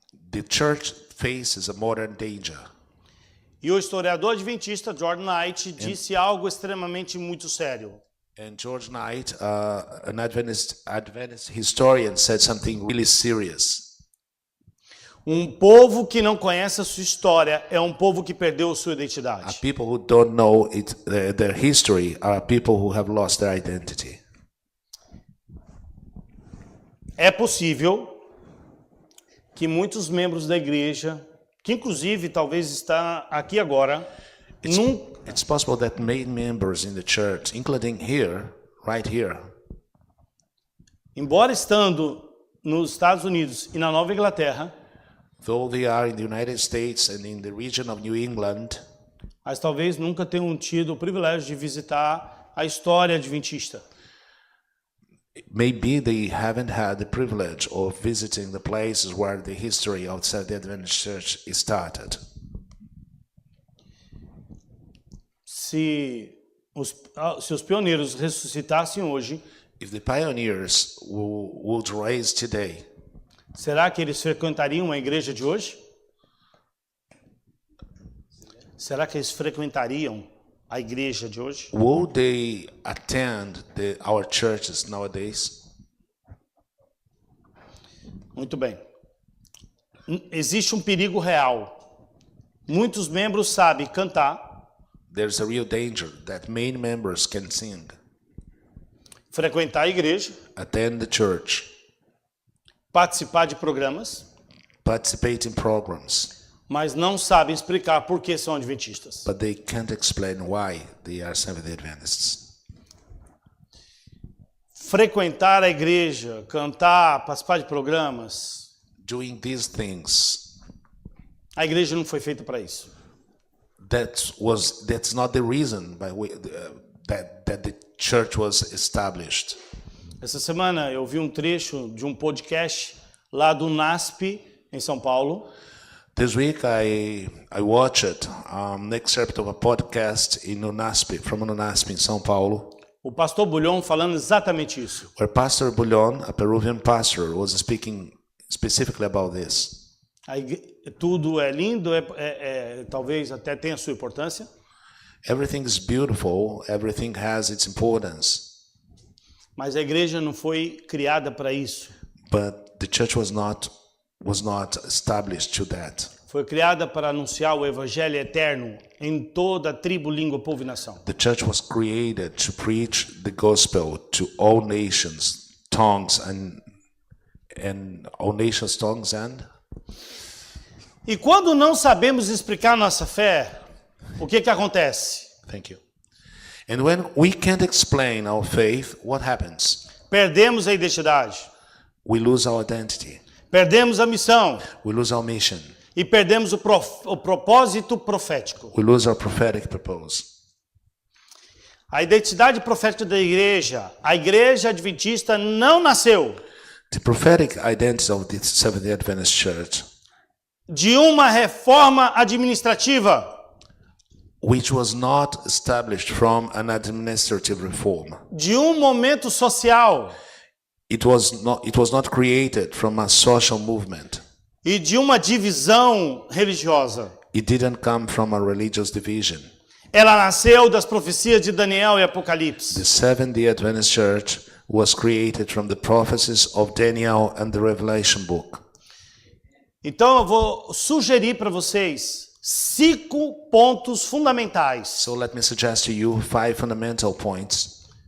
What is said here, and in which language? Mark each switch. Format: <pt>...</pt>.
<en>The church faces a modern danger.</en> <pt>E o historiador adventista Jordan Knight disse algo extremamente muito sério.</pt> <en>And George Knight, an Adventist historian, said something really serious.</en> <pt>Um povo que não conhece a sua história é um povo que perdeu a sua identidade.</pt> <en>People who don't know their history are people who have lost their identity.</en> <pt>É possível que muitos membros da igreja, que inclusive talvez está aqui agora,</pt> <en>It's possible that many members in the church, including here, right here,</en> <pt>embora estando nos Estados Unidos e na Nova Inglaterra,</pt> <en>though they are in the United States and in the region of New England,</en> <pt>mas talvez nunca tenham tido o privilégio de visitar a história adventista.</pt> <en>maybe they haven't had the privilege of visiting the places where the history of the Seventh-day Adventist Church is started.</en> <pt>Se os pioneiros ressuscitassem hoje,</pt> <en>If the pioneers would rise today,</en> <pt>será que eles frequentariam a igreja de hoje? Será que eles frequentariam a igreja de hoje?</pt> <en>would they attend our churches nowadays?</en> <pt>Muito bem. Existe um perigo real. Muitos membros sabem cantar,</pt> <en>There's a real danger that many members can sing,</en> <pt>frequentar a igreja,</pt> <en>attend the church,</en> <pt>participar de programas,</pt> <en>participate in programs,</en> <pt>mas não sabem explicar por que são adventistas.</pt> <en>but they can't explain why they are Seventh-day Adventists.</en> <pt>Frequentar a igreja, cantar, participar de programas,</pt> <en>Doing these things,</en> <pt>a igreja não foi feita para isso.</pt> <en>that's not the reason that the church was established.</en> <pt>Essa semana eu vi um trecho de um podcast lá do NASP, em São Paulo,</pt> <en>This week I watched an excerpt of a podcast from Unasp in São Paulo.</en> <pt>o pastor Bulhon falando exatamente isso.</pt> <en>where Pastor Bullion, a Peruvian pastor, was speaking specifically about this.</en> <pt>Tudo é lindo, talvez até tenha sua importância,</pt> <en>Everything is beautiful, everything has its importance,</en> <pt>mas a igreja não foi criada para isso.</pt> <en>but the church was not established to that.</en> <pt>Foi criada para anunciar o evangelho eterno em toda tribo, língua, povo e nação.</pt> <en>The church was created to preach the gospel to all nations, tongues, and all nations, tongues, and</en> <pt>E quando não sabemos explicar nossa fé, o que acontece?</pt> <en>thank you. And when we can't explain our faith, what happens?</en> <pt>Perdemos a identidade,</pt> <en>We lose our identity.</en> <pt>perdemos a missão</pt> <en>We lose our mission.</en> <pt>e perdemos o propósito profético.</pt> <en>We lose our prophetic purpose.</en> <pt>A identidade profética da igreja, a igreja adventista não nasceu</pt> <en>The prophetic identity of the Seventh-day Adventist Church,</en> <pt>de uma reforma administrativa,</pt> <en>which was not established from an administrative reform.</en> <pt>de um momento social</pt> <en>It was not created from a social movement.</en> <pt>e de uma divisão religiosa.</pt> <en>It didn't come from a religious division.</en> <pt>Ela nasceu das profecias de Daniel e Apocalipse.</pt> <en>The Seventh-day Adventist Church was created from the prophecies of Daniel and the Revelation book.</en> <pt>Então eu vou sugerir para vocês 5 pontos fundamentais</pt> <en>So let me suggest to you 5 fundamental points</en>